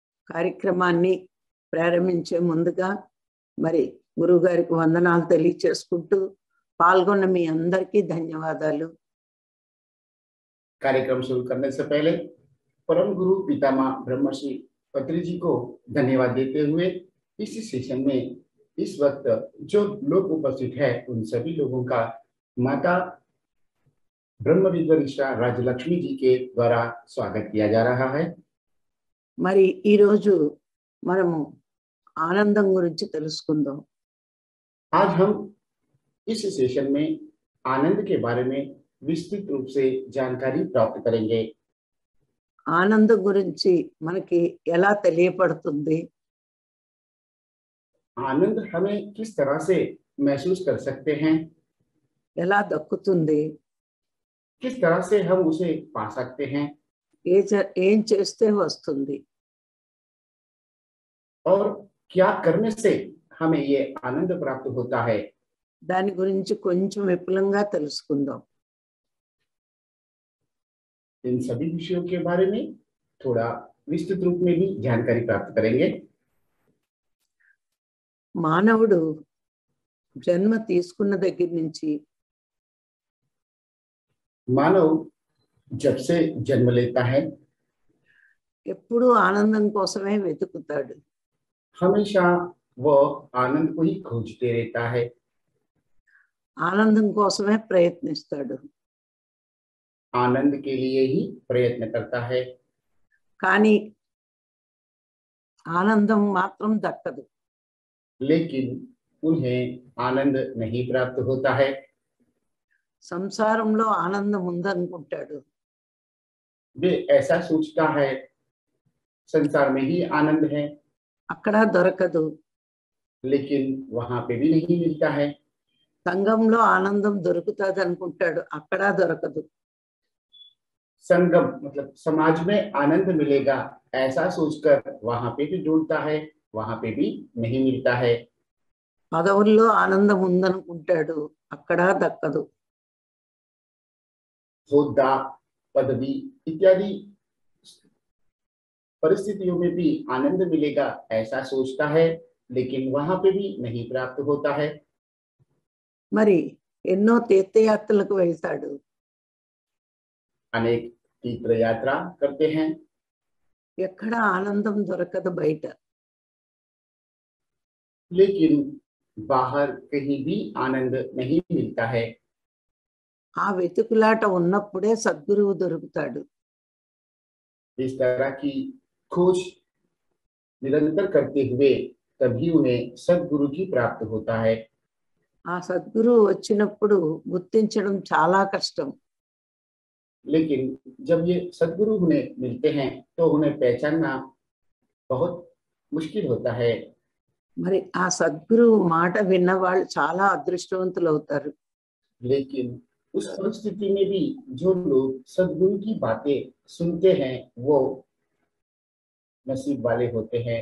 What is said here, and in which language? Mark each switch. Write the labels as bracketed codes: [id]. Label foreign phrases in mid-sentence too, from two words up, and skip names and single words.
[te] కార్యక్రమాన్ని ప్రారంభించే ముందుగా మరి గురువు గారికి వందనాలు తెలియచేసుకుంటూ పాల్గొన్న మీ అందరికీ ధన్యవాదాలు. [hi] कार्यक्रम शुरू करने से पहले परम गुरु पितामह ब्रह्मश्री पत्री जी को धन्यवाद देते हुए इस सेशन में इस वक्त जो लोग उपस्थित है उन सभी लोगों का माता ब्रह्म विद्वरिष्ठा राजलक्ष्मी जी के द्वारा स्वागत किया जा रहा है. [te] మరి ఈ రోజు మనము ఆనందం గురించి తెలుసుకుందాం. [hi] आज हम इस सेशन में आनंद के बारे में विस्तृत रूप से जानकारी प्राप्त करेंगे. [te] ఆనందం గురించి మనకి ఎలా తెలియపడుతుంది, [hi] आनंद हमें किस तरह से महसूस कर सकते हैं, [te] ఎలా దక్కుతుంది, [hi] किस तरह से हम उसे पा सकते हैं [te] ఏం చేస్తే వస్తుంది, [hi] और क्या करने से हमें ये आनंद प्राप्त होता है, [te] దాని గురించి కొంచెం విపులంగా తెలుసుకుందాం. [hi] इन सभी विषयों के बारे में थोड़ा विस्तृत रूप में भी जानकारी प्राप्त करेंगे. [te] మానవుడు జన్మ తీసుకున్న దగ్గర నుంచి [hi] मानव जब से जन्म लेता है [te] ఎప్పుడూ ఆనందం కోసమే వెతుకుతాడు. [hi] हमेशा वो आनंद को ही खोजते रहता है, [te] ఆనందం కోసమే ప్రయత్నిస్తాడు. [hi] आनंद के लिए ही प्रयत्न करता है, [te] కానీ ఆనందం మాత్రం దక్కదు. [hi] लेकिन उन्हें आनंद नहीं प्राप्त होता है. [te] సంసారంలో ఆనందం ఉందనుకుంటాడు, [hi] वे ऐसा सोचता है संसार में ही आनंद है, [te] అక్కడ దొరకదు. [hi] लेकिन वहां पे भी नहीं मिलता है. [te] సంఘంలో ఆనందం దొరుకుతుంది అనుకుంటాడు, అక్కడ దొరకదు. [hi] संगम मतलब समाज में आनंद मिलेगा ऐसा सोचकर वहां पे भी ढूंढता है, वहां पे भी नहीं मिलता है. [te] పదవుల్లో ఆనందం ఉందనుకుంటాడు, అక్కడ దక్కదు. [hi] होद्दा पदवी इत्यादि परिस्थितियों में भी आनंद मिलेगा ऐसा सोचता है, लेकिन वहां पे भी नहीं प्राप्त होता है. [te] మరి ఎన్నో తీర్థయాత్రలకు వెళ్తాడు, [hi] अनेक तीर्थ यात्रा करते हैं, [te] ఎక్కడ ఆనందం దొరకదు బయట. [hi] लेकिन बाहर कहीं भी आनंद नहीं मिलता है. [te] ఆ వెతుకులాట ఉన్నప్పుడే సద్గురువు దొరుకుతాడు. [hi] इस तरह की खोज निरंतर करते हुए तभी उन्हें सद्गुरु की प्राप्त होता है. [te] ఆ సద్గురువు వచ్చినప్పుడు గుర్తించడం చాలా కష్టం. [hi] लेकिन जब ये सद्गुरु उन्हें मिलते हैं तो उन्हें पहचानना बहुत मुश्किल होता है. [te] మరి ఆ సద్గురువు మాట విన్న వాళ్ళు చాలా అదృష్టవంతులు అవుతారు. [hi] लेकिन उस परिस्थिति में भी जो लोग सद्गुरु की बातें सुनते हैं वो नसीब वाले होते हैं.